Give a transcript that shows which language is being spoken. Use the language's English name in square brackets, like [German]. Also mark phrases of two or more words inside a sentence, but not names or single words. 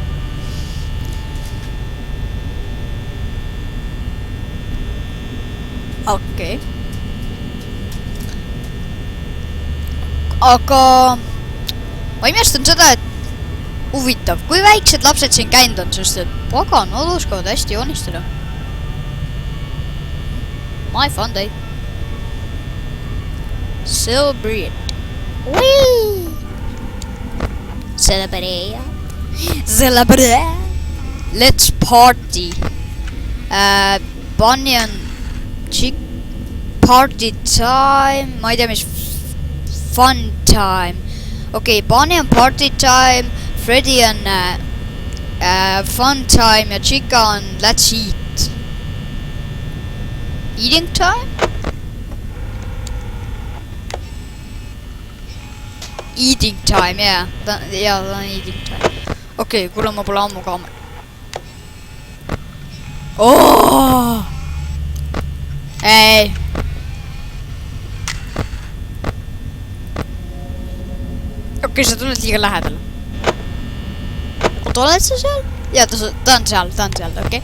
[Estonian] Okei. Aga ma imestan seda, et huvitav, kui väiksed lapsed siin käinud on, sest et pagan, nad oskavad hästi joonistada. [English] My fun day. Celebrate. Whee! Celebrate. Let's party. Bunny on Chick party time. [Estonian] Ma ei tea, mis [English] fun time. [Estonian] Okei, Bunny on [English] party time, [Estonian] Freddy on [English] fun time [Estonian] ja Chica on [English] let's eat. Eating time? Eating time, yeah. [Estonian] Ta on [English] eating time. [Estonian] Okei, kuule, ma pole ammu kaamera. Oh! Ei. Okei, sa tuled liiga lähedale. Oot, oled sa seal? Jaa, ta on seal, okei.